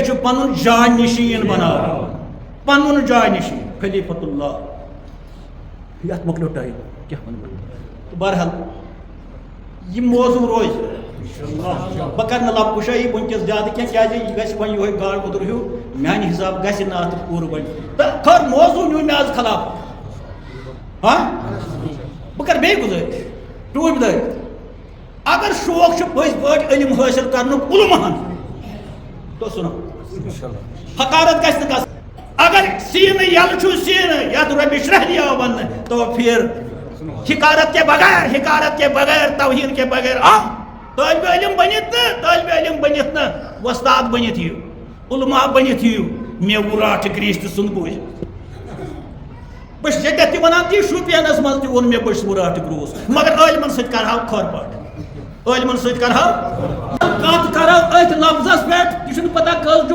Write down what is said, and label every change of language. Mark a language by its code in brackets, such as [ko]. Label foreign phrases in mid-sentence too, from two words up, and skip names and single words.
[ks] چھُ پنُن جاے نشیٖن بناوُن پنُن جاے نشیٖن خلیفت اللہ یتھ مۄکلیو ٹایم کیٛاہ ونہٕ بہٕ تہٕ بہرحال یہ موضوع روز بہٕ کرٕ نہٕ لب کُشٲیی وٕنکٮ۪س زیادٕ کینٛہہ کیٛازِ یہِ گژھِ وۄنۍ یِہوے گاڈ وُدُر ہیوٗ میانہِ حساب گژھِ نہٕ اتھ پوٗرٕ وۄنۍ تہٕ خٲر موضوع نیوٗ مےٚ آز خلاف بہٕ کرٕ بیٚیہِ گُزٲرِش ٹوٗپۍ دٲرِتھ اگر شوق چھُ پٔزۍ پٲٹھۍ علم حٲصِل کرنُک علمہن تو سُنو حقارت گژھِ نہٕ گژھٕنۍ اگر سینہ یل چھُ سینہ یتھ [ar] رۄبِ اشرح لي [ks] آو وننہٕ [ur] تو پھر حکارت کے بغیر توہین کے بغیر [ks] طالب علم بنت نہ وستاد بنت یِیِو علما بنت یِیِو مےٚ وُراٹھ گریٖستہٕ سُنٛد بوٗزِو بہٕ چھُس ییٚتٮ۪تھ تہِ ونان تی شوپینس منٛز تہِ ووٚن مےٚ بہٕ چھُس وُراٹھ گروٗس مگر عٲلمن سۭتۍ کرہاو کھۄر پاٹ عٲلمن سۭتۍ کرہاو کتھ کرو أتھۍ لفظس پٮ۪ٹھ یہِ چھُنہٕ پتہ کٔژ